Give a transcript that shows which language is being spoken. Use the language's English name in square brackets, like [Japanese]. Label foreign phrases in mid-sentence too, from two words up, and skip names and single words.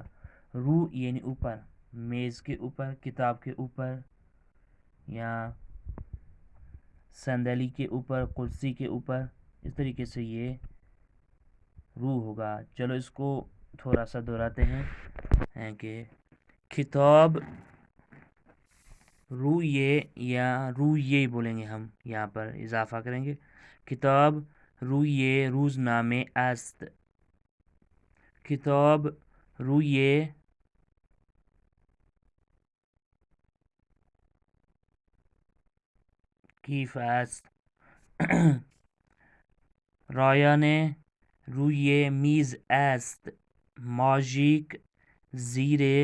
[Urdu] رو یعنی اوپر، میز کے اوپر، کتاب کے اوپر یا صندلی کے اوپر، کرسی کے اوپر، اس طریقے سے یہ رو ہوگا۔ چلو اس کو تھوڑا سا دہراتے ہیں کہ کتاب رویے یا رویے بولیں گے، ہم یہاں پر اضافہ کریں گے، [Persian] کتاب رویے روزنامه است، کتاب روی کیف است، رایان روی میز است، ماژیک زیر